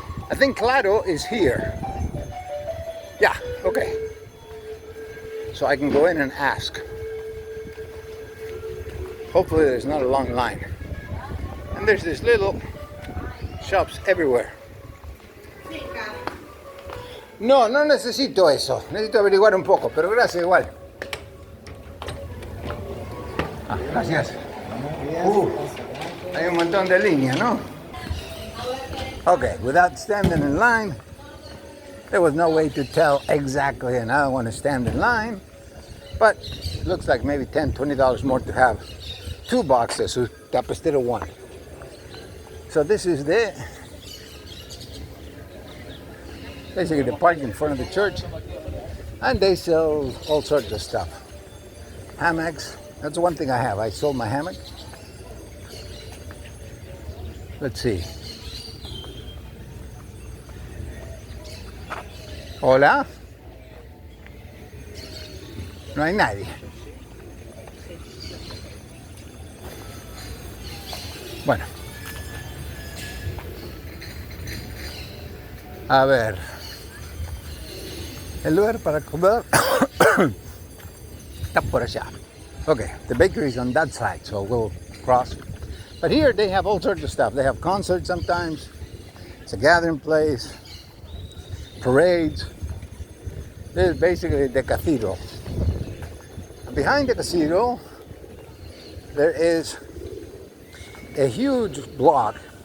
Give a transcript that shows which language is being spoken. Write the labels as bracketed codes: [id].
[en] I think Claro is here. Yeah, okay. So I can go in and ask. Hopefully there's not a long line. And there's this little shops everywhere. [es] No, no necesito eso. Necesito averiguar un poco, pero gracias igual. Ah, gracias. Hay un montón de líneas, ¿no? [en] Okay, without standing in line, there was no way to tell exactly, and I don't want to stand in line, but it looks like maybe $10, $20 more to have 2 boxes instead of 1. So this is basically the park in front of the church, and they sell all sorts of stuff. Hammocks, that's the one thing I have. I sold my hammock. Let's see. [es] Hola. No hay nadie. Bueno. A ver. El lugar para comer está por allá. [en] Okay, the bakery is on that side, so we'll cross. But here they have all sorts of stuff. They have concerts sometimes. It's a gathering place. Parades. This is basically the cathedral. Behind the cathedral, there is a huge block